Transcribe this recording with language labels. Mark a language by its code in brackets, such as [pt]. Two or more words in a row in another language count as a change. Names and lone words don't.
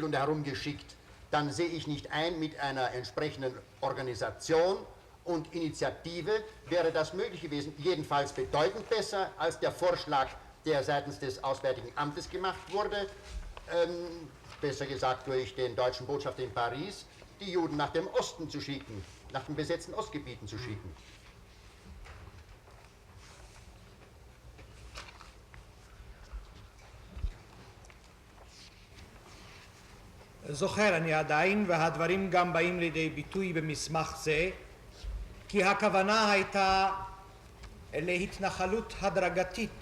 [de] und herumgeschickt, dann sehe ich nicht ein, mit einer entsprechenden Organisation und Initiative wäre das möglich gewesen, jedenfalls bedeutend besser als der Vorschlag, der seitens des Auswärtigen Amtes gemacht wurde, besser gesagt durch den deutschen Botschafter in Paris, die Juden nach dem Osten zu schicken, nach den besetzten Ostgebieten zu schicken. [he] זוכר אני עדיין, והדברים גם באים לידי ביטוי במסמך זה, כי הכוונה הייתה להתנחלות הדרגתית.